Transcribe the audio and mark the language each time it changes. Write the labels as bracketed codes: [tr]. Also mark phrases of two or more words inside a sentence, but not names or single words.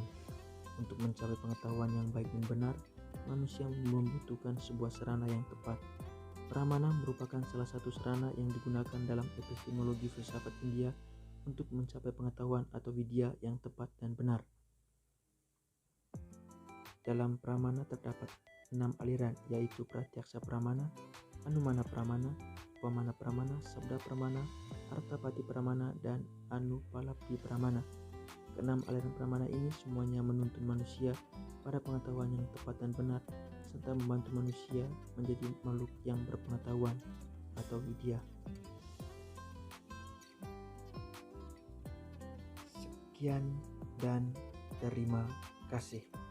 [id] Untuk mencapai pengetahuan yang baik dan benar, manusia membutuhkan sebuah sarana yang tepat. Pramana merupakan salah satu sarana yang digunakan dalam epistemologi filsafat India untuk mencapai pengetahuan atau vidya yang tepat dan benar. Dalam pramana terdapat 6 aliran, yaitu pratyaksa pramana, anumana pramana, upamana pramana, sabda pramana, artapati pramana, dan anupalabdhi pramana. Keenam aliran pramana ini semuanya menuntun manusia pada pengetahuan yang tepat dan benar, serta membantu manusia menjadi makhluk yang berpengetahuan atau vidya. Sekian dan terima kasih.